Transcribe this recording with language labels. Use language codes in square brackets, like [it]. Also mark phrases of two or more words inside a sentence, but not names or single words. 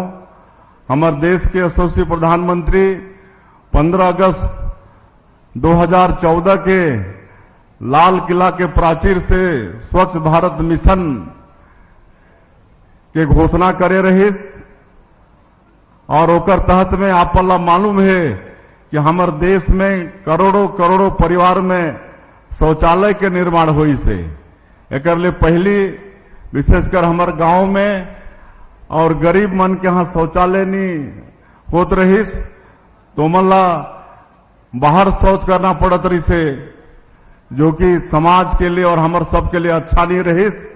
[hne] हमारे देश के यशस्वी प्रधानमंत्री 15 अगस्त 2014 के लाल किला के प्राचीर से स्वच्छ भारत मिशन के घोषणा करे रहिस, और ओकर तहत में आपला मालूम है कि हमारे देश में करोड़ों करोड़ों परिवार में शौचालय के निर्माण हुई से। एक लिए पहली विशेषकर हमारे गांव में और गरीब मन के यहां शौचालय नहीं होत रहिस, तो मल्ला बाहर शौच करना पड़त रही से, जो कि समाज के लिए और हमारे सब के लिए अच्छा नहीं रहिस।